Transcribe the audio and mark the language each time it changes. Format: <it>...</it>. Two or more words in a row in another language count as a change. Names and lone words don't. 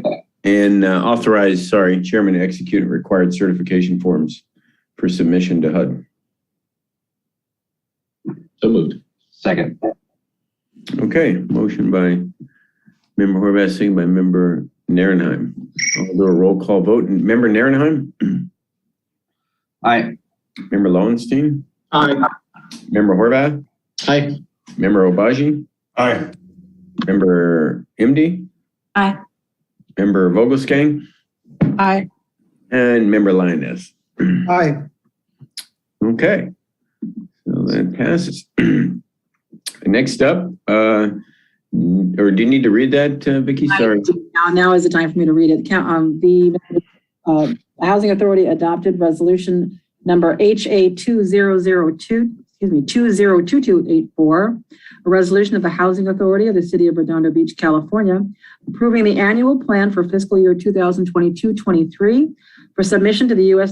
<en>And authorize, chairman to execute required certification forms for submission to HUD. So moved. Second. Okay, motion by member Horvath, second by member Nierenheim. I'll do a roll call vote. Member Nierenheim? Aye. Member Lowenstein? Aye. Member Horvath, Aye. Member Obaji, Aye. Member Imdi, Aye. Member Vogelskang, Aye. and Member Lioness. Aye. Okay, so that passes. Next up, or do you need to read that, Vicky? Sorry. Now is the time for me to read it. The Housing Authority adopted resolution number HA 202284, a resolution of the Housing Authority of the City of Redondo Beach, California, approving the annual plan for fiscal year 2022-23 for submission to the U.S.</en>